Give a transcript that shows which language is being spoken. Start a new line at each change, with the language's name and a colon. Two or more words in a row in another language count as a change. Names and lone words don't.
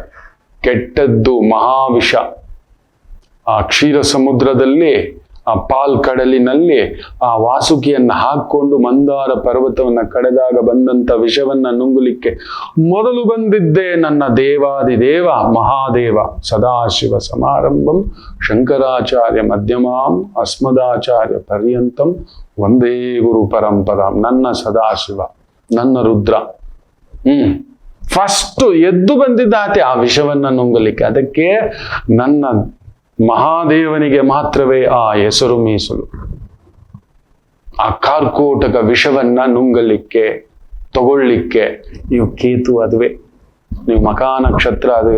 Kannada: ಕೆಟ್ಟದ್ದು ಮಹಾವಿಷ. ಆ ಕ್ಷೀರ ಸಮುದ್ರದಲ್ಲಿ, ಆ ಪಾಲ್ ಕಡಲಿನಲ್ಲಿ ಆ ವಾಸುಕಿಯನ್ನ ಹಾಕೊಂಡು ಮಂದಾರ ಪರ್ವತವನ್ನ ಕಡೆದಾಗ ಬಂದಂತ ವಿಷವನ್ನ ನುಂಗಲಿಕ್ಕೆ ಮೊದಲು ಬಂದಿದ್ದೇ ನನ್ನ ದೇವಾದಿದೇವ ಮಹಾದೇವ.
Sanskrit: ಸದಾಶಿವ ಸಮಾರಂಭಂ ಶಂಕರಾಚಾರ್ಯ ಮಧ್ಯಮಾಂ ಅಸ್ಮದಾಚಾರ್ಯ ಪರ್ಯಂತಂ ಒಂದೇ ಗುರು ಪರಂಪರಾಂ.
Kannada: ನನ್ನ ಸದಾಶಿವ, ನನ್ನ ರುದ್ರ ಫಸ್ಟ್ ಎದ್ದು ಬಂದಿದ್ದಾತೆ ಆ ವಿಷವನ್ನ ನುಂಗಲಿಕ್ಕೆ. ಅದಕ್ಕೆ ನನ್ನ ಮಹಾದೇವನಿಗೆ ಮಾತ್ರವೇ ಆ ಹೆಸರು ಮೀಸಲು. ಆ ಕಾರ್ಕೋಟಕ ವಿಷವನ್ನ ನುಂಗಲಿಕ್ಕೆ, ತಗೊಳ್ಳಿಕ್ಕೆ ನೀವು ಕೇತು ಅದುವೆ, ನೀವು ಮಖ ನಕ್ಷತ್ರ ಅದುವೆ.